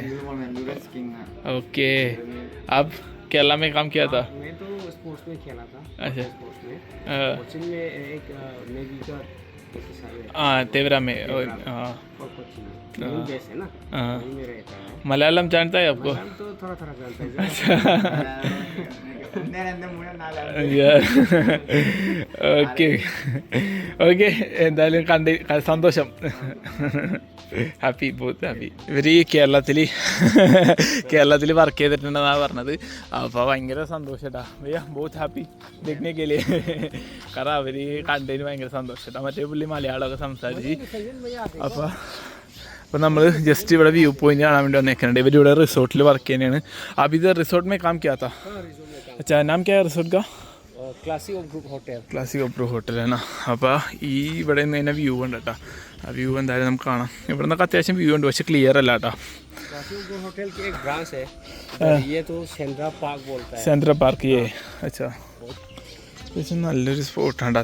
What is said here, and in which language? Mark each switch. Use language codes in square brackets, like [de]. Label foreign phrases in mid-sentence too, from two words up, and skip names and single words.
[hi] ओके. आप केरला में काम किया था? मैं तो स्पोर्ट्स में खेला था. अच्छा, स्पोर्ट्स में कोचिंग में एक नेवी का हाँ तेवरा में. हाँ, बेस है ना, वहीं में रहता है. मलयालम जानता है आपको? तो थोड़ा थोड़ा जानता है. अच्छा. [ml] ഓക്കെ ഓക്കെ, എന്തായാലും സന്തോഷം. [en] happy, both happy. [ml] ഇവർ ഈ കേരളത്തിൽ വർക്ക് ചെയ്തിട്ടുണ്ടെന്നാണ് പറഞ്ഞത്. അപ്പോൾ ഭയങ്കര സന്തോഷം കേട്ടോ. ഭയ്യ [en] both happy [hi] देखने के लिए. [ml] കാരണം അവർ കണ്ടതിന് ഭയങ്കര സന്തോഷം കേട്ടോ. മറ്റേ പുള്ളി മലയാളമൊക്കെ സംസാരിച്ച്. അപ്പോൾ നമ്മൾ ജസ്റ്റ് ഇവിടെ [en] view point [ml] കാണാൻ വേണ്ടി വന്നേക്കുന്നുണ്ട്. ഇവരിവിടെ റിസോർട്ടിൽ വർക്ക് ചെയ്യുന്നതാണ്. [hi] अब इधर रिसोर्ट में काम किया था? अच्छा, नाम क्या है रिसोर्ट का? [ml] ക്ലാസിക് ഗ്രൂപ്പ് ഹോട്ടൽ ആണ്. അപ്പോൾ ഈ ഇവിടെ നിന്ന് തന്നെ വ്യൂ ഉണ്ട് കേട്ടോ. ആ വ്യൂ എന്തായാലും നമുക്ക് കാണാം. ഇവിടെ നിന്നൊക്കെ അത്യാവശ്യം വ്യൂ ഉണ്ട്, പക്ഷെ ക്ലിയർ അല്ല കേട്ടോ. സെൻട്രൽ പാർക്ക് അച്ഛാ, അത്യാവശ്യം നല്ലൊരു സ്പോട്ടാണ്.